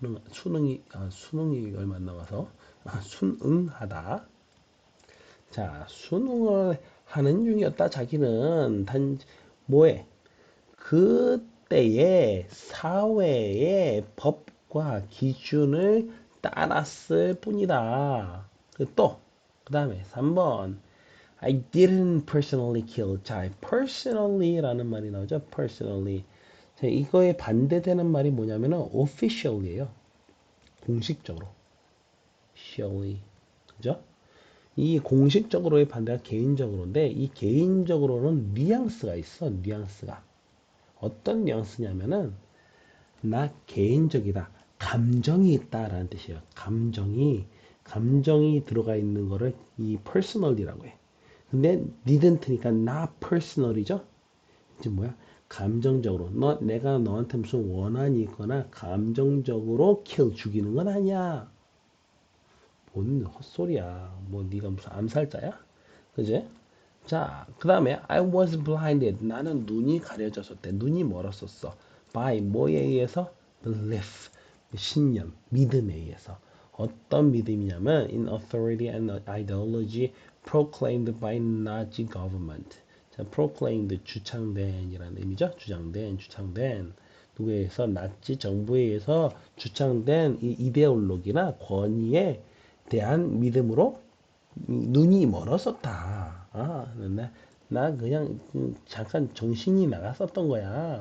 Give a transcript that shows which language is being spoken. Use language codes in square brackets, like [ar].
[ko] 순응이 얼마 안 나와서, 순응하다. 자, 순응을 하는 중이었다. 자기는 뭐해? 그때의 사회의 법과 기준을 따랐을 뿐이다. 그 다음에 3번 [en] I didn't personally kill. [ko] 자, personally라는 말이 나오죠. [en] personally. [ko] 자, 이거에 반대되는 말이 뭐냐면은 officially예요. 공식적으로. officially. 그죠? 이 공식적으로의 반대가 개인적으로인데 이 개인적으로는 뉘앙스가 있어. 뉘앙스가. 어떤 뉘앙스냐면은 나 개인적이다. 감정이 있다라는 뜻이에요. 감정이 들어가 있는 거를 이 personally라고 해. 근데 didn't니까 not personal이죠. 이제 뭐야? 감정적으로 내가 너한테 무슨 원한이 있거나 감정적으로 kill 죽이는 건 아니야. 뭔 헛소리야. 뭐 네가 무슨 암살자야? 그지? 자, 그 다음에 [en] I was blinded. [ko] 나는 눈이 가려졌었대. 눈이 멀었었어. by 뭐에 의해서? belief. 신념, 믿음에 의해서. 어떤 믿음이냐면 [en] in authority and ideology proclaimed by Nazi government. [ko] 자, proclaimed 주창된이라는 의미죠. 주창된 누구에 의해서 나치 정부에 의해서 주창된 이 이데올로기나 권위에 대한 믿음으로 눈이 멀었었다. 나 그냥 잠깐 정신이 나갔었던 거야.